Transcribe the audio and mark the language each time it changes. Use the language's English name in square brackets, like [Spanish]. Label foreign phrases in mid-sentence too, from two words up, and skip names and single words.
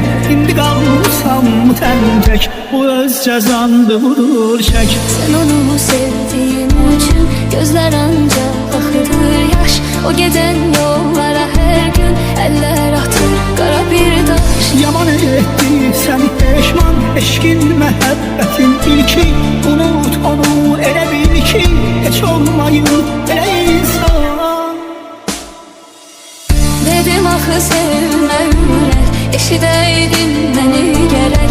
[Azerbaijani] İndi qalmışam tək, bu öz cəzandı budur çək. [Turkish] Sen onu sevdiğin için gözler ancak akıdır yaş. O giden yollara her gün eller atır kara bir taş. [Azerbaijani] Yaman etti səni peşman, eşkin məhəbbətin ilki. Unut onu elə bil ki, heç olmayın elə insan. Dedim axı sevmə ürək, eşidəydin məni gərək.